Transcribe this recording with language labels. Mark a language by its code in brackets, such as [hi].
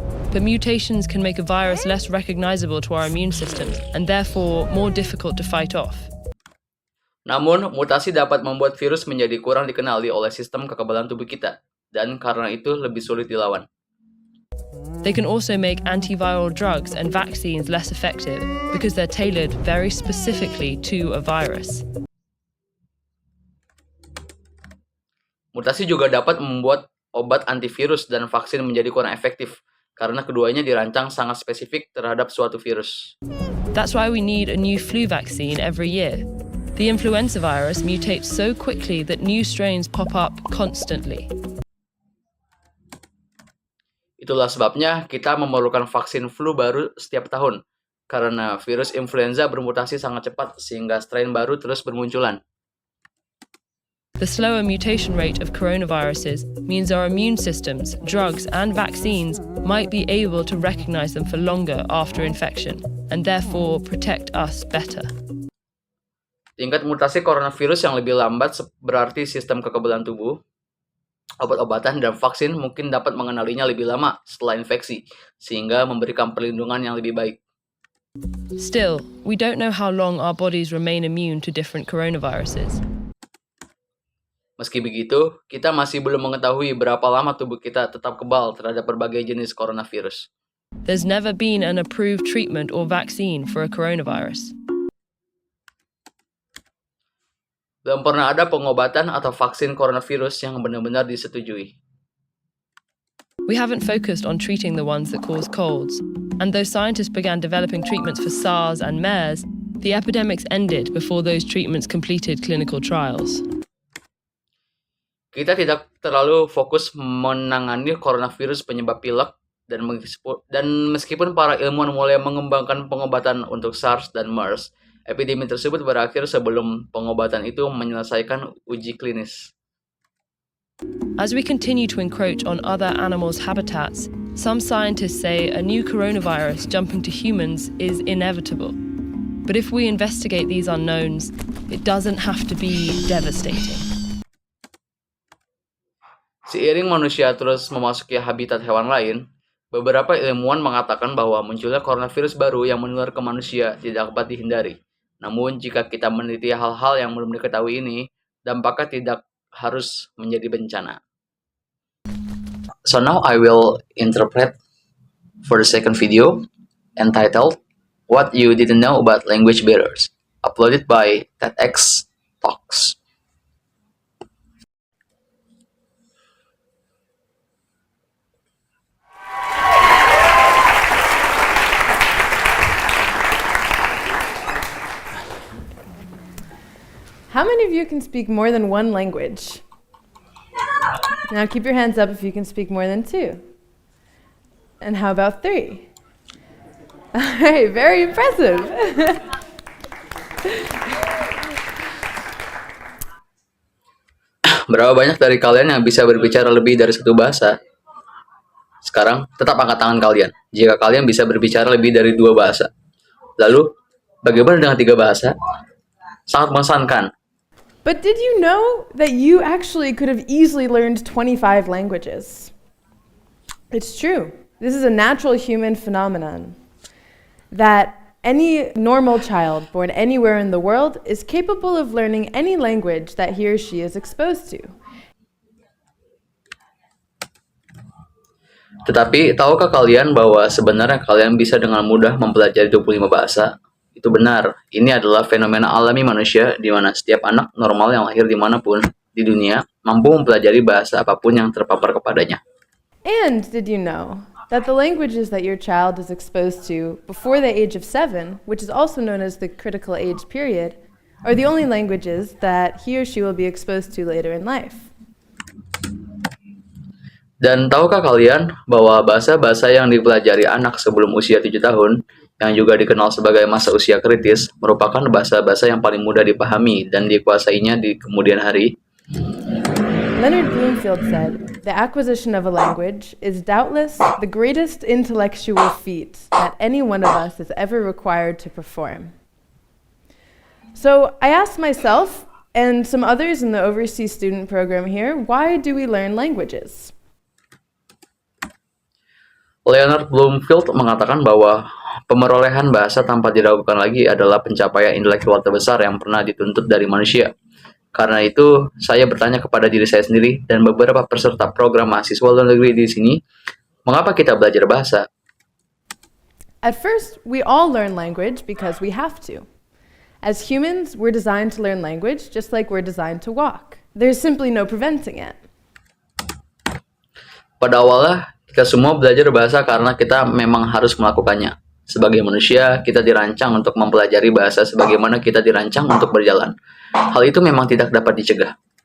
[en] But mutations can make a virus less recognizable to our immune systems and therefore more difficult to fight off. [id] Namun, mutasi dapat membuat virus menjadi kurang dikenali oleh sistem kekebalan tubuh kita, dan karena itu lebih sulit dilawan. [en] They can also make antiviral drugs and vaccines less effective because they're tailored very specifically to a virus. [id] Mutasi juga dapat membuat obat antivirus dan vaksin menjadi kurang efektif, karena keduanya dirancang sangat spesifik terhadap suatu virus. [en] That's why we need a new flu vaccine every year. The influenza virus mutates so quickly that new strains pop up constantly. [id] Itulah sebabnya kita memerlukan vaksin flu baru setiap tahun, karena virus influenza bermutasi sangat cepat sehingga strain baru terus bermunculan. [en] The slower mutation rate of coronaviruses means our immune systems, drugs, and vaccines might be able to recognize them for longer after infection, and therefore protect us better. [id] Tingkat mutasi coronavirus yang lebih lambat berarti sistem kekebalan tubuh, obat-obatan, dan vaksin mungkin dapat mengenalinya lebih lama setelah infeksi, sehingga memberikan perlindungan yang lebih baik. [en] Still, we don't know how long our bodies remain immune to different coronaviruses. [id] Meski begitu, kita masih belum mengetahui berapa lama tubuh kita tetap kebal terhadap berbagai jenis coronavirus. [en] There's never been an approved treatment or vaccine for a coronavirus. [id] Belum pernah ada pengobatan atau vaksin coronavirus yang benar-benar disetujui. [en] We haven't focused on treating the ones that cause colds, and though scientists began developing treatments for SARS and MERS, the epidemics ended before those treatments completed clinical trials. [id] Kita tidak terlalu fokus menangani coronavirus penyebab pilek, dan meskipun para ilmuwan mulai mengembangkan pengobatan untuk SARS dan MERS, epidemi tersebut berakhir sebelum pengobatan itu menyelesaikan uji klinis. [en] As we continue to encroach on other animals' habitats, some scientists say a new coronavirus jumping to humans is inevitable. But if we investigate these unknowns, it doesn't have to be devastating. [id] Seiring manusia terus memasuki habitat hewan lain, beberapa ilmuwan mengatakan bahwa munculnya coronavirus baru yang menular ke manusia tidak dapat dihindari. Namun, jika kita meneliti hal-hal yang belum diketahui ini, dampaknya tidak harus menjadi bencana. [en] So now I will interpret for the second video entitled What You Didn't Know About Language Barriers, uploaded by TEDx Talks. How many of you can speak more than one language? Now keep your hands up if you can speak more than two. And how about 3? All right, very impressive. [id] Berapa banyak dari kalian yang bisa berbicara lebih dari satu bahasa? Sekarang, tetap angkat tangan kalian jika kalian bisa berbicara lebih dari 2 bahasa. Lalu, bagaimana dengan 3 bahasa? Sangat mengesankan. [en] But did you know that you actually could have easily learned 25 languages? It's true. This is a natural human phenomenon that any normal child born anywhere in the world is capable of learning any language that he or she is exposed to. [id] Tetapi, tahukah kalian bahwa sebenarnya kalian bisa dengan mudah mempelajari 25 bahasa? Itu benar. Ini adalah fenomena alami manusia di mana setiap anak normal yang lahir dimanapun di dunia mampu mempelajari bahasa apapun yang terpapar kepadanya. [en] And did you know that the languages that your child is exposed to before the age of 7, which is also known as the critical age period, are the only languages that he or she will be exposed to later in life? [id] Dan tahukah kalian bahwa bahasa-bahasa yang dipelajari anak sebelum usia 7 tahun, yang juga dikenal sebagai masa usia kritis, merupakan bahasa-bahasa yang paling mudah dipahami dan dikuasainya di kemudian hari? [en] Leonard Bloomfield said, "The acquisition of a language is doubtless the greatest intellectual feat that any one of us is ever required to perform." So I asked myself and some others in the overseas student program here, why do we learn languages? [id] Leonard Bloomfield mengatakan bahwa pemerolehan bahasa tanpa diragukan lagi adalah pencapaian intelektual terbesar yang pernah dituntut dari manusia. Karena itu, saya bertanya kepada diri saya sendiri dan beberapa peserta program mahasiswa luar negeri di sini, mengapa kita belajar bahasa? [en] At first, we all learn language because we have to. As humans, we're designed to learn language just like we're designed to walk. There's simply no preventing it. [id] Pada awalnya, kita semua belajar bahasa karena kita memang harus melakukannya. Sebagai manusia, kita dirancang untuk mempelajari bahasa sebagaimana kita dirancang untuk berjalan. Hal itu memang tidak dapat dicegah.